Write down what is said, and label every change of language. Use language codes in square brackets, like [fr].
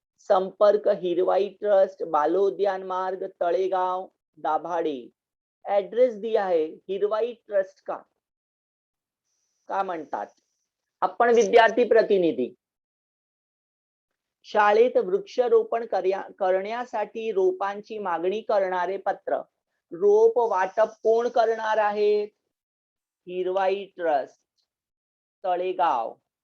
[mr] संपर्क हिरवाई ट्रस्ट, बालोद्यान मार्ग, तळेगाव, दाभाडे. [hi] एड्रेस दिया है हिरवाई ट्रस्ट का. [mr] का म्हणतात, आपण विद्यार्थी प्रतिनिधी. शाळेत वृक्षारोपण करण्यासाठी रोपांची मागणी करणारे पत्र. रोप वाटप कोण करणार आहे, हिरवाई ट्रस्ट, तळेगाव.